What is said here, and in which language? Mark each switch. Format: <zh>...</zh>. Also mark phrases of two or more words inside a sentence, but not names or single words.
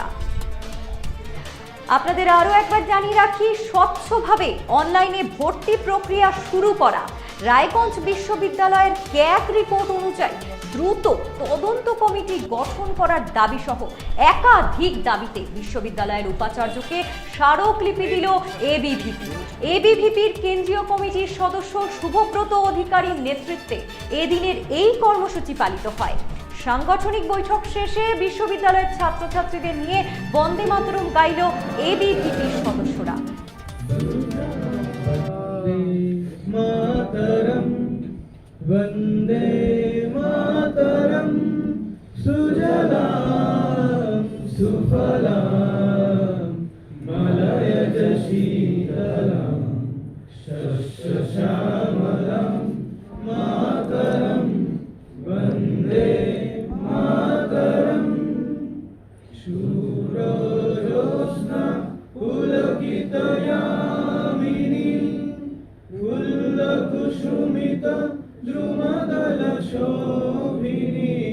<bn>আপনাদের আরও একবার জানিয়ে রাখি, স্বচ্ছভাবে অনলাইনে ভর্তি প্রক্রিয়া শুরু করা, রায়গঞ্জ বিশ্ববিদ্যালয়ের ক্যাব রিপোর্ট অনুযায়ী দ্রুত তদন্ত কমিটি গঠন করার দাবি সহ একাধিক দাবিতে বিশ্ববিদ্যালয়ের উপাচার্যকে স্মারকলিপি দিল এবিভিপি। এবিভিপির কেন্দ্রীয় কমিটির সদস্য শুভব্রত অধিকারীর নেতৃত্বে এদিনের এই কর্মসূচি পালিত হয়। সাংগঠনিক বৈঠক শেষে বিশ্ববিদ্যালয়ের ছাত্রছাত্রীদের নিয়ে বন্দে মাতরম গাইল এবিভিপির সদস্যরা।</bn> <sa>वन्दे मातरं सुजलां सुफलां मलयज शीतलां शस्यश्यामलां मातरं वन्दे मातरं शूरोज्योत्स्ना पुलकितयामिनी फुल्लकुसुमित द्रुमदल शोभिनी</sa>